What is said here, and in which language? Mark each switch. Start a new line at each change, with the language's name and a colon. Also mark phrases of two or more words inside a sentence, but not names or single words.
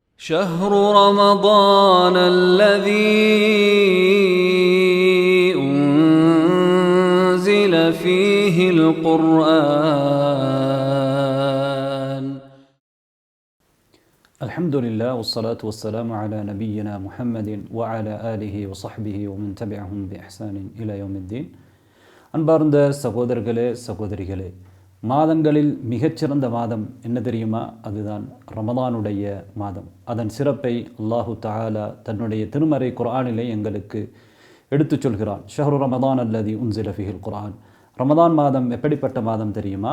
Arabic: شهر رمضان الذي أنزل فيه القرآن. الحمد لله والصلاة والسلام على نبينا محمد وعلى آله وصحبه ومن تبعهم بإحسان إلى يوم الدين.
Tamil: அன்பார்ந்த சகோதரர்களே சகோதரிகளே, மாதங்களில் மிகச்சிறந்த மாதம் என்ன தெரியுமா? அதுதான் ரமதானுடைய மாதம். அதன் சிறப்பை அல்லாஹு தஆலா தன்னுடைய திருமறை குர்ஆனிலே எங்களுக்கு எடுத்துச் சொல்கிறான்.
Arabic: شهر رمضان الذي أنزل فيه القرآن.
Tamil: ரமதான் மாதம் எப்படிப்பட்ட மாதம் தெரியுமா?